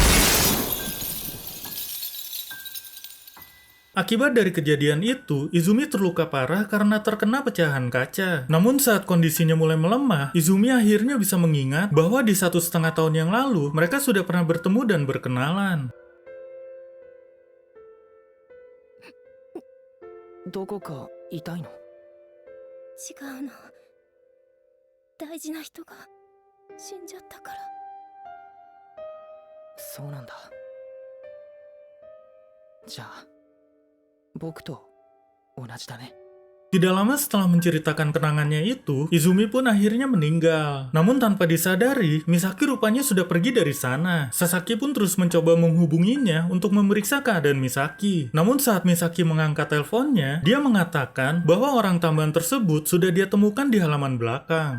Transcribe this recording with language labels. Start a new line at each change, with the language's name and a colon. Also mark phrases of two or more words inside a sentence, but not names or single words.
Indonesian: Akibat dari kejadian itu, Izumi terluka parah karena terkena pecahan kaca. Namun saat kondisinya mulai melemah, Izumi akhirnya bisa mengingat bahwa di 1,5 tahun yang lalu mereka sudah pernah bertemu dan berkenalan.
Japanese: どこか痛いの？違うの。大事な人が死んじゃったから。そうなんだ。じゃあ僕と同じだね。
Indonesian: Tidak lama setelah menceritakan kenangannya itu, Izumi pun akhirnya meninggal. Namun tanpa disadari, Misaki rupanya sudah pergi dari sana. Sasaki pun terus mencoba menghubunginya untuk memeriksa keadaan Misaki. Namun saat Misaki mengangkat teleponnya, dia mengatakan bahwa orang tambahan tersebut sudah dia temukan di halaman belakang.